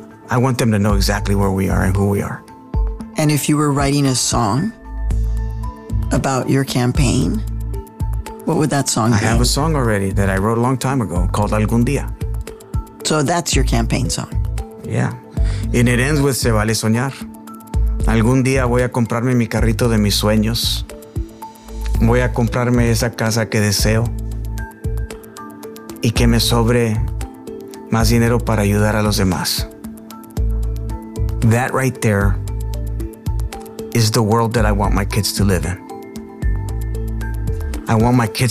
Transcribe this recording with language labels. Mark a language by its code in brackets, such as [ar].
[en] I want them to know exactly where we are and who we are. And if you were writing a song about your campaign, what would that song be? I have a song already that I wrote a long time ago called Algún Día. So that's your campaign song? Yeah. And it ends with Se Vale Soñar. [es] Algún día voy a comprarme mi carrito de mis sueños. Voy a comprarme esa casa que deseo. Y que me sobre más dinero para ayudar a los demás. [en] That right there is the world that I want my kids to live in. I want my kids to...